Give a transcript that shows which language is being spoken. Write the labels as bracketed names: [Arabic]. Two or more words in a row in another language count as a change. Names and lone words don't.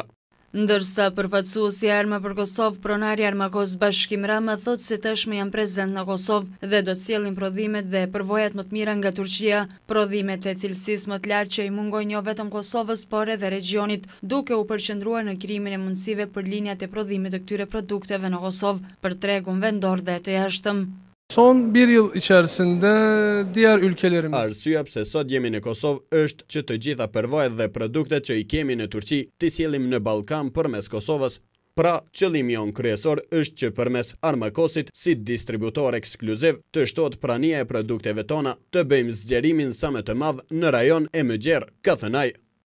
[Albanian] Ndërsa përfaqësuesi Arma për Kosovë, pronari Armakos Bashkim Rama thotë se tashmë janë prezent në Kosovë dhe do të sjellin prodhimet dhe përvojat më të mira nga Turqia, prodhimet e cilësisë më të lartë që i mungojnë jo vetëm Kosovës, por edhe regionit, duke u përqendruar në krijimin e mundësive për linjat e prodhimit të këtyre produkteve në Kosovë për tregun vendor dhe të jashtëm. [Turkish] Son bir yıl içerisinde diğer ülkelerimiz. [Albanian] Arsyeja pse sot jemi në Kosovë është që të gjitha përvojat dhe produktet që i kemi në Turqi t'i sjellim në Ballkan përmes Kosovës. Pra, qëllimi jon kryesor është që përmes Armakosit si distributor ekskluziv të shtohet prania e produkteve tona, të bëjmë zgjerimin sa më të madh në rajon e Mëgjer, ka thënë ai.